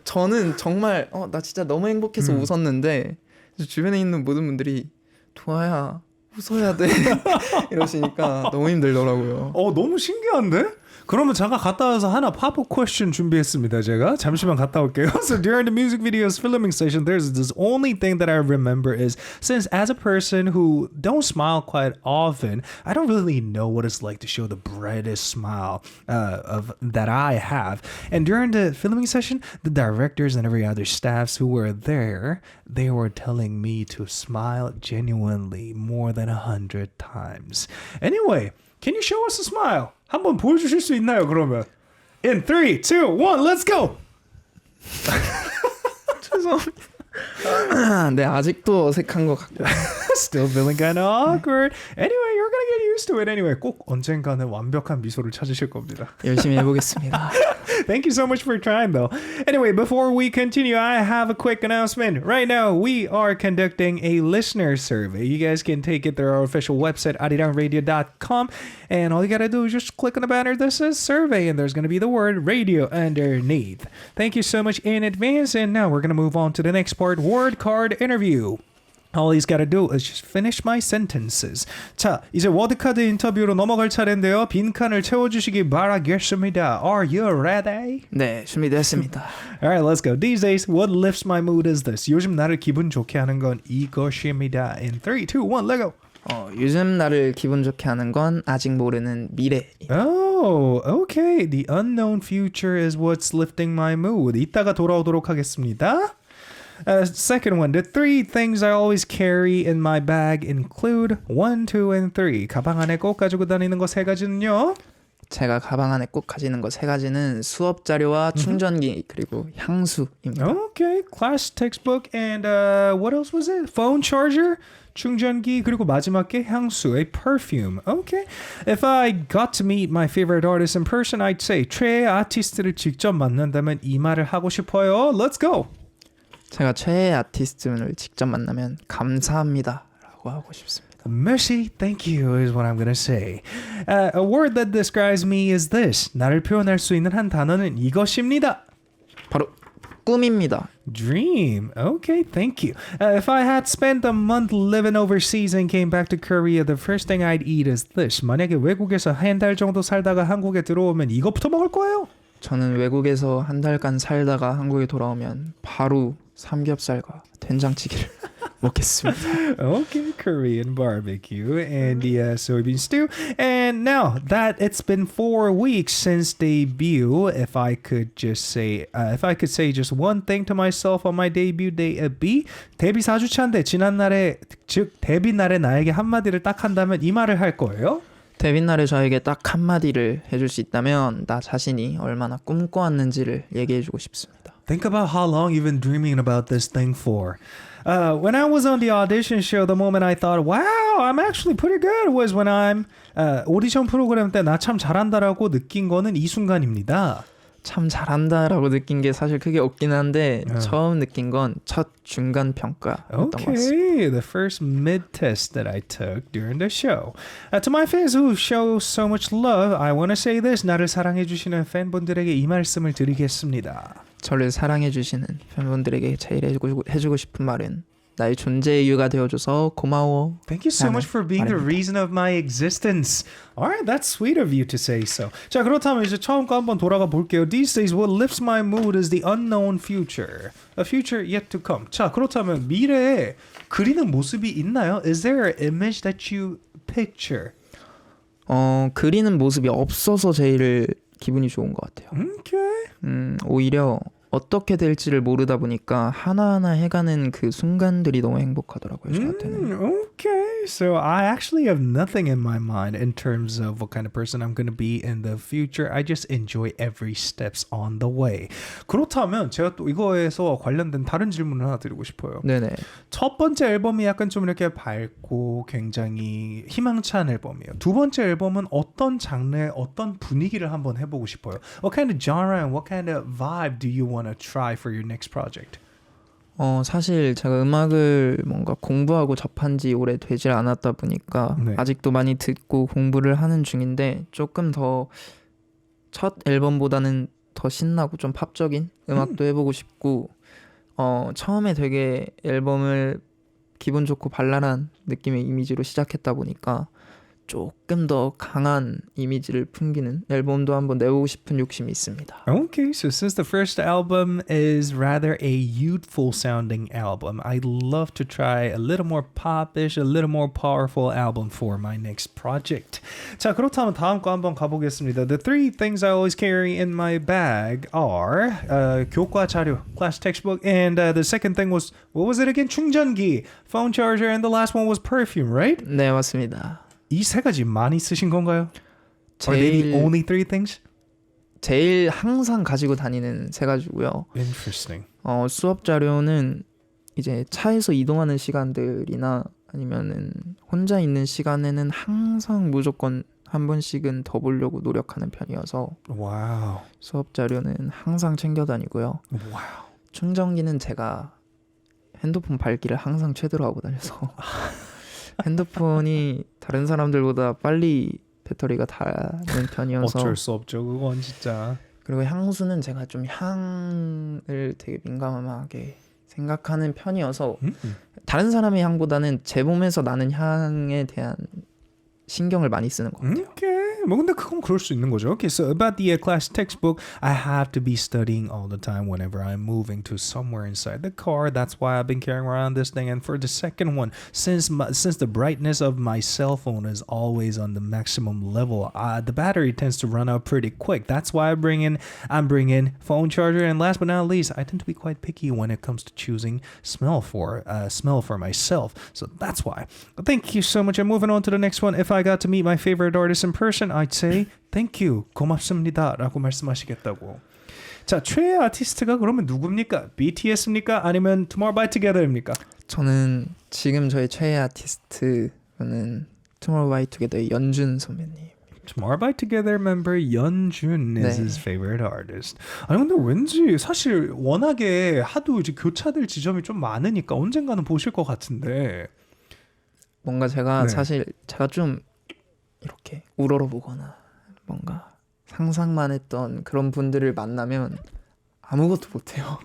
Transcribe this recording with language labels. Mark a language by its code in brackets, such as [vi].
[ko] 저는 정말 나 진짜 너무 행복해서 웃었는데 주변에 있는 모든 분들이 도아야 웃어야 돼 이러시니까 너무 힘들더라고요. 너무 신기한데? 그러면 잠깐 갔다 와서 하나 pop-up question 준비했습니다. 제가 잠시만 갔다 올게요. [en] So during the music video's filming session, there's this only thing that I remember is since as a person who don't smile quite often, I don't really know what it's like to show the brightest smile of that I have. And during the filming session, the directors and every other staffs who were there, they were telling me to smile genuinely more than 100 times. Anyway, can you show us a smile? [ko] 한번 보여주실 수 있나요, 그러면? [en] In 3, 2, 1, let's go! [ko] 죄송합니다. 네, 아직도 어색한 것 같고. [en] Still feeling kind of awkward. Anyway, you're gonna get used to it anyway. [ko] 꼭 언젠가는 완벽한 미소를 찾으실 겁니다. 열심히 해보겠습니다. [en] Thank you so much for trying, though. Anyway, before we continue, I have a quick announcement. Right now, we are conducting a listener survey. You guys can take it through our official website, arirangradio.com, and all you gotta do is just click on the banner that says survey, and there's gonna be the word radio underneath. Thank you so much in advance, and now we're gonna move on to the next part, word card interview. All he's got to do is just finish my sentences. [ko] 자, 이제 워드카드 인터뷰로 넘어갈 차례인데요. 빈칸을 채워주시기 바라겠습니다. [en] Are you ready? [ko] 네, 준비됐습니다. [en] Alright, let's go. These days, what lifts my mood is this. [ko] 요즘 나를 기분 좋게 하는 건 이것입니다. [en] In 3, 2, 1, let go. [ko] 요즘 나를 기분 좋게 하는 건 아직 모르는 미래. [en] Oh, okay. The unknown future is what's lifting my mood. [ko] 이따가 돌아오도록 하겠습니다. [en] Second one, the 3 things I always carry in my bag include 1, 2, and 3. [ko] 가방 안에 꼭 가지고 다니는 거 3가지는요? 제가 가방 안에 꼭 가지는 거 3가지는 수업 자료와 충전기 그리고 향수입니다. [en] Okay, class textbook and what else was it? Phone charger, [ko] 충전기 그리고 마지막 게 향수, [en] a perfume. Okay. If I got to meet my favorite artist in person, I'd say [ko] 최애 아티스트를 직접 만난다면 이 말을 하고 싶어요. [en] Let's go. [ko] 제가 최애 아티스트를 직접 만나면 감사합니다 라고 하고 싶습니다. [en] Mercy, thank you is what I'm gonna say. A word that describes me is this. [ko] 나를 표현할 수 있는 한 단어는 이것입니다. 바로 꿈입니다. [en] Dream. Okay, thank you. If I had spent a month living overseas and came back to Korea, the first thing I'd eat is this. [ko] 만약에 외국에서 한 달 정도 살다가 한국에 들어오면 이것부터 먹을 거예요. 저는 외국에서 한 달간 살다가 한국에 돌아오면 바로 삼겹살과 된장찌개를 먹겠습니다. [en] Okay, Korean barbecue and soybean stew. And now that it's been 4 weeks since debut, if I could say just one thing to myself on my debut day, it'd be [ko] 데뷔 4주차인데 지난 날에 즉 데뷔 날에 나에게 한마디를 딱 한다면 이 말을 할 거예요. 데뷔 날에 저에게 딱 한마디를 해줄 수 있다면 나 자신이 얼마나 꿈꿔왔는지를 얘기해주고 싶습니다. [en] Think about how long you've been dreaming about this thing for. When I was on the audition show, the moment I thought, wow, I'm actually pretty good was when I'm [ko] 오디션 프로그램 때 나 참 잘한다라고 느낀 거는 이 순간입니다. 참 잘한다라고 느낀 게 사실 크게 없긴 한데 처음 느낀 건 첫 중간 평가였던 것 같습니다. [en] Okay, the first mid test that I took during the show. To my fans who show so much love, I want to say this. [ko] 나를 사랑해 주시는 팬분들에게 이 말씀을 드리겠습니다. 저를 사랑해 주시는 팬분들에게 제일 해주고 싶은 말은 나의 존재의 이유가 되어줘서 고마워. [en] Thank you so much for being the reason of my existence. Alright, that's sweet of you to say so. [ko] 자, 그렇다면 이제 처음 거 한번 돌아가 볼게요. [en] These days, what lifts my mood is the unknown future. A future yet to come. [ko] 자, 그렇다면 미래에 그리는 모습이 있나요? [en] Is there an image that you picture? [ko] 그리는 모습이 없어서 제일 기분이 좋은 것 같아요. [en] Okay. [ko] 오히려 어떻게 될지를 모르다 보니까 하나하나 해가는 그 순간들이 너무 행복하더라고요, 저한테는. [en] Okay, so I actually have nothing in my mind in terms of what kind of person I'm going to be in the future. I just enjoy every steps on the way. [ko] 그렇다면 제가 또 이거에서 관련된 다른 질문을 하나 드리고 싶어요. 네네. 첫 번째 앨범이 약간 좀 이렇게 밝고 굉장히 희망찬 앨범이에요. 두 번째 앨범은 어떤 장르의 어떤 분위기를 한번 해보고 싶어요. [en] What kind of genre and what kind of vibe do you want to try for your next project? [ko] 사실 제가 음악을 뭔가 공부하고 접한 지 오래 되질 않았다 보니까 네. 아직도 많이 듣고 공부를 하는 중인데 조금 더 첫 앨범보다는 더 신나고 좀 팝적인 음악도 해보고 싶고 처음에 되게 앨범을 기분 좋고 발랄한 느낌의 이미지로 시작했다 보니까 조금 더 강한 이미지를 풍기는 앨범도 한번 내보고 싶은 욕심이 있습니다. [en] Okay, so since the first album is rather a youthful sounding album, I'd love to try a little more popish, a little more powerful album for my next project. [ko] 자, 그렇다면 다음 거 한번 가보겠습니다. [en] The three things I always carry in my bag are 교과 자료, class textbook, and the second thing was, what was it again? 충전기, phone charger, and the last one was perfume, right? [ko] 네, 맞습니다. 이 세 가지 많이 쓰신 건가요? [en] Are they the only three things? [ko] 제일 항상 가지고 다니는 세 가지고요. [en] Interesting. [ko] 수업 자료는 이제 차에서 이동하는 시간들이나 아니면은 혼자 있는 시간에는 항상 무조건 한 번씩은 더 보려고 노력하는 편이어서 [en] Wow. [ko] 수업 자료는 항상 챙겨 다니고요. [en] Wow. [ko] 충전기는 제가 핸드폰 밝기를 항상 최대로 하고 다녀서 핸드폰이 다른 사람들보다 빨리 배터리가 닳는 편이어서 어쩔 수 없죠. 그건 진짜. 그리고 향수는 제가 좀 향을 되게 민감하게 생각하는 편이어서 다른 사람의 향보다는 제 몸에서 나는 향에 대한 신경을 많이 쓰는 것 같아요. [en] Okay. [ko] 뭐 근데 그건 그럴 수 있는 거죠. [en] Okay, so about the class textbook, I have to be studying all the time whenever I'm moving to somewhere inside the car. That's why I've been carrying around this thing. And for the second one, since the brightness of my cell phone is always on the maximum level, the battery tends to run out pretty quick. That's why I'm bringing phone charger. And last but not least, I tend to be quite picky when it comes to choosing smell for myself. So that's why. But thank you so much. And moving on to the next one. If I got to meet my favorite artist in person, I'd say thank you, [ko] 고맙습니다 라고 말씀하시겠다고. 자, 최애 아티스트가 그러면 누굽니까? BTS입니까? 아니면 Tomorrow by Together입니까? 저는 지금 저의 최애 아티스트는 Tomorrow by Together의 연준 선배님. [en] Tomorrow by Together member 연준 is [ko] 네. [en] his favorite artist. [ko] 아니 근데 왠지 사실 워낙에 하도 이제 교차될 지점이 좀 많으니까 언젠가는 보실 것 같은데. 뭔가 제가 네. 사실 제가 좀 이렇게 우러러보거나 뭔가 상상만 했던 그런 분들을 만나면 아무것도 못해요.